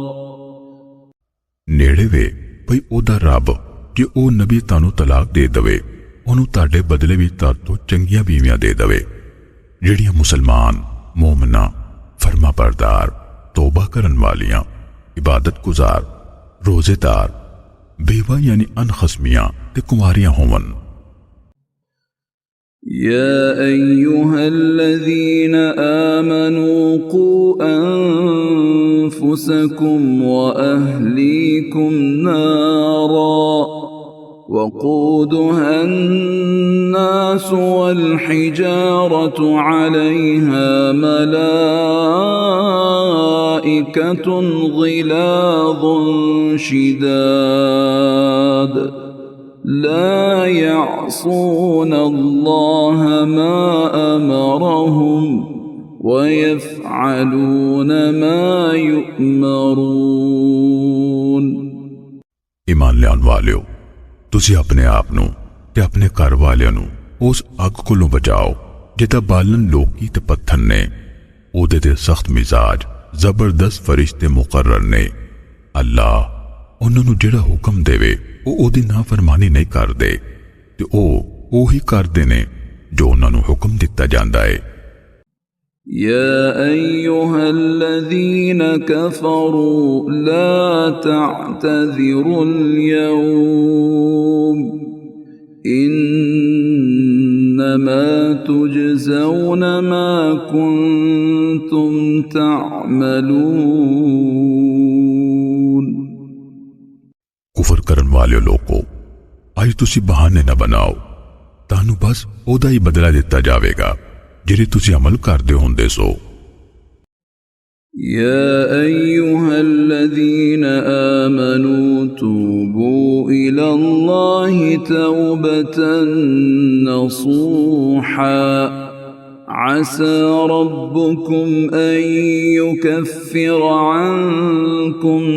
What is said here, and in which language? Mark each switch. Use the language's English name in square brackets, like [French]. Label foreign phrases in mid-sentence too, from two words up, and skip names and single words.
[Punjabi] نیڑے وے بھئی اودا رب جے او نبی تانوں طلاق دے دوے اونوں تاڈے بدلے بھی تار تو چنگیاں بیویاں دے دوے جہڑیاں مسلمان مومنا فرماں بردار توبہ کرن والیاں عبادت گزار روزے دار بیوہ یعنی انخصمیاں تے کماریاں ہوون. [Arabic] يا أيها الذين آمنوا قوا أنفسكم وأهليكم نارا وقودها الناس والحجارة عليها ملائكة غلاظ شداد لا يعصون الله ما أمرهم ويفعلون ما يؤمرون। [Punjabi] ایمان لیان والیو، تسی اپنے آپ نوں تے اپنے گھر والیاں نوں اس اگ کولوں بچاؤ جہدا بالن لوکی تے پتھر نے، اودے تے سخت مزاج زبردست فرشتے مقرر نے. اللہ انہاں نوں جہڑا حکم دیوے وہ اودی نافرمانی نہیں کردے تے اوہی کردے نے جو انہاں نوں حکم دتا جاندا ہے. [Arabic] يا أيها الذين كفروا لا تعتذروا اليوم إنما تجزون ما كنتم تعملون। [Punjabi] کفر کرن والے لوگوں، اج تسی بہانے نہ بناؤ، تانوں بس اودا ہی بدلہ دتا جاویگا جہڑے تسی عمل کردے ہوندے سو. [Arabic] يا أيها الذين آمنوا توبوا إلى الله توبة نصوحا عسى ربكم أن يكفر عنكم